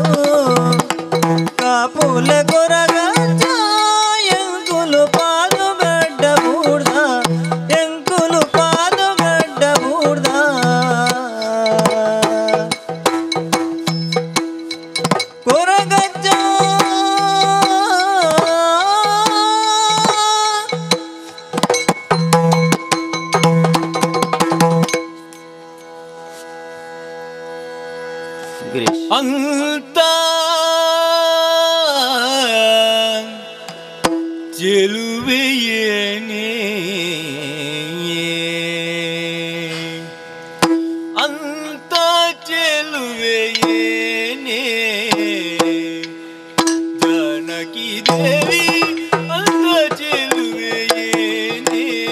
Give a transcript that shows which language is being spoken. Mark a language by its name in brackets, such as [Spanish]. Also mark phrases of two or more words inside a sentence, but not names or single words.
[Tulu] ಕಾಪುಲೆ ಗೊರಗಜ್ಜ ಎಂಕುಲು ಪಾದುಗಡ್ಡ ಬೂಡ, ಎಂಕುಲು ಪಾದುಗಡ್ಡ ಬೂಡ, ಗೊರಗಜ್ಜ ಗಿರೀಶ್. [Kannada] ಅಂತ ಚೆಲುವೆಯೇನೇ, ಅಂತ ಚೆಲುವೆಯೇನೇ, ಜಾನಕಿ ದೇವಿ ಅಂತ ಚೆಲುವೆಯೇನೇ,